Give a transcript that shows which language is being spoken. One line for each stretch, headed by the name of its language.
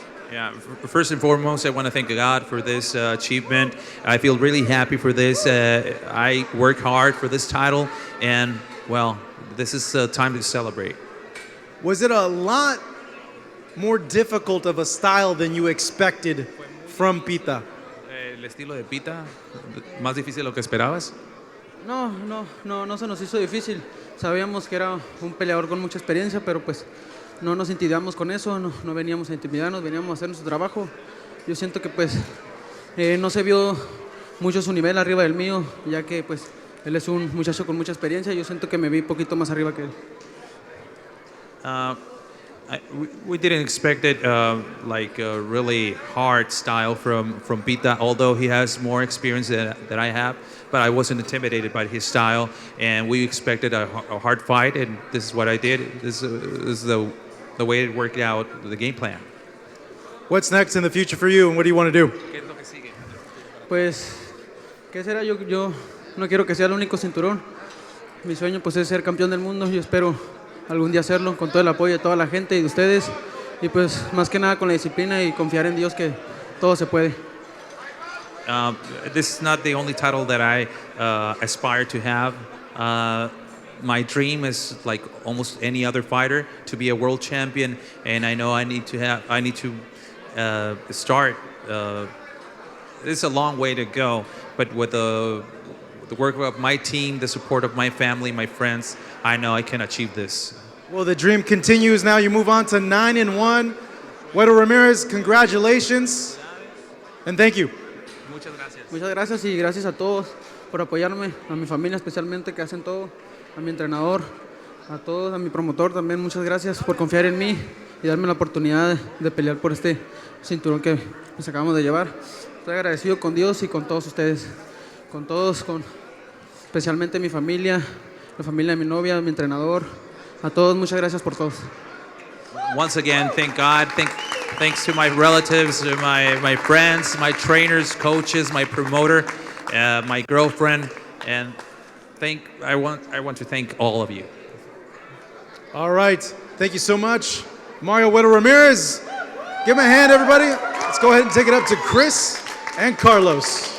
English: Yeah, first and foremost, I want to thank God for this achievement. I feel really happy for this. I worked hard for this title, and well, this is time to celebrate. Was it a lot more difficult of a style than you expected from Pitta?
Spanish: ¿El estilo de Pita más difícil de lo que esperabas? No se nos hizo difícil. Sabíamos que era un peleador con mucha experiencia, pero pues no nos intimidamos con eso, no veníamos a intimidarnos, veníamos a hacer nuestro trabajo. Yo siento que pues no se vio mucho su nivel arriba del mío, ya que pues él es un muchacho con mucha experiencia. Yo siento que me vi un poquito más arriba que él.
English: We didn't expect it like a really hard style from Pita, although he has more experience than I have. But I wasn't intimidated by his style, and we expected a hard fight, and this is what I did. This is the way it worked out, the game plan. What's next in the future for you, and what do you want to do?
Spanish: ¿Qué es lo que sigue? Pues, ¿qué será? Yo no quiero que sea el único cinturón. Mi sueño pues es ser campeón del mundo. Yo espero algún día hacerlo con todo el apoyo de toda la gente y de ustedes. Y pues más que nada con la disciplina y confiar en Dios que todo se puede.
English: This is not the only title that I aspire to have. My dream is like almost any other fighter to be a world champion, and I know I need to start. It's a long way to go, but with the work of my team, the support of my family, my friends, I know I can achieve this. Well, the dream continues. Now you move on to 9-1. Güero Ramirez, congratulations, and thank you.
Spanish: Muchas gracias y gracias a todos por apoyarme, a mi familia especialmente que hacen todo, a mi entrenador, a todos, a mi promotor también. Muchas gracias por confiar en mí y darme la oportunidad de pelear por este cinturón que nos acabamos de llevar. Estoy agradecido con Dios y con todos ustedes, con todos, especialmente mi familia, la familia de mi novia, mi entrenador, a todos. Muchas gracias por todos.
English: Once again, thank God. Thanks to my relatives, my friends, my trainers, coaches, my promoter, my girlfriend, and I want to thank all of you. All right. Thank you so much, Mario Güero Ramirez. Give him a hand, everybody. Let's go ahead and take it up to Chris and Carlos.